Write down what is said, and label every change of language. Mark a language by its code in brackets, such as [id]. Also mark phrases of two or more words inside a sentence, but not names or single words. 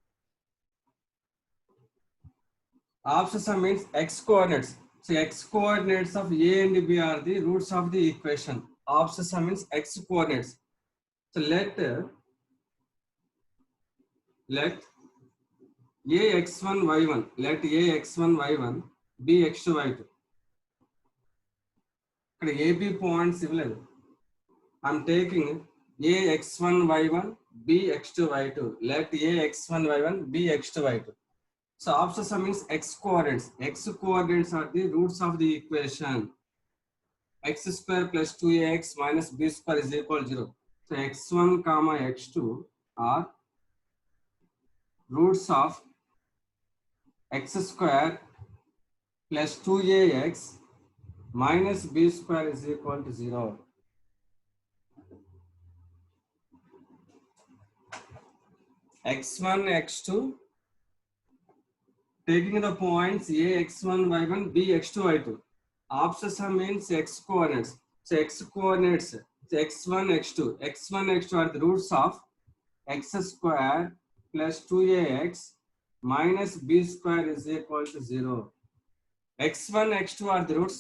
[en] Abscissa means x coordinates. So x coordinates of A and B are the roots of the equation. Abscissa means x coordinates. So let ax1 y1 b x2 y2. [te] ఇక్కడ AB పాయింట్స్ ఇవ్వలేదు. [en] I'm taking ax1 y1 bx2 y2. Let ax1 y1 bx2 y2. So abscissa means x coordinates. X coordinates are the roots of the equation. X square plus 2ax minus b square is equal to 0. So x1 comma x2 are roots of x square plus 2ax minus b square is equal to 0. x1 x2 taking the points a x1 y1 b x2 y2. Abscissa means x coordinates. So x coordinates, so x1 x2 are the roots of x square plus 2ax minus b square is equal to 0. x1 x2 are the roots.